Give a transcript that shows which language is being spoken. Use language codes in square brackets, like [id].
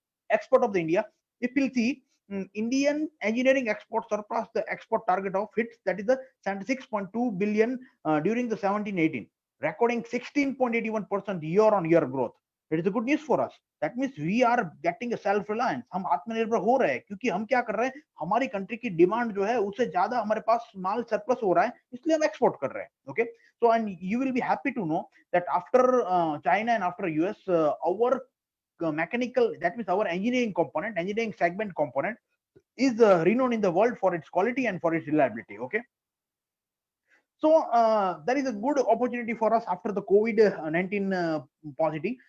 [en] Export of the India, if you'll see, Indian engineering export surpassed the export target of hits, that is the 76.2 billion during the 17-18, recording 16.81% year-on-year growth. It is a good news for us. That means we are getting a self-reliance. [hi] हम आत्मनिर्भर हो रहे हैं क्योंकि हम क्या कर रहे हैं, हमारी कंट्री की डिमांड जो है उससे ज्यादा हमारे पास माल सरप्लस हो रहा है, इसलिए हम एक्सपोर्ट कर रहे हैं. [en] Okay, so and you will be happy to know that after China and after US, our mechanical, that means our engineering component, engineering segment component is renowned in the world for its quality and for its reliability. Okay, so there is a good opportunity for us after the COVID-19 positive.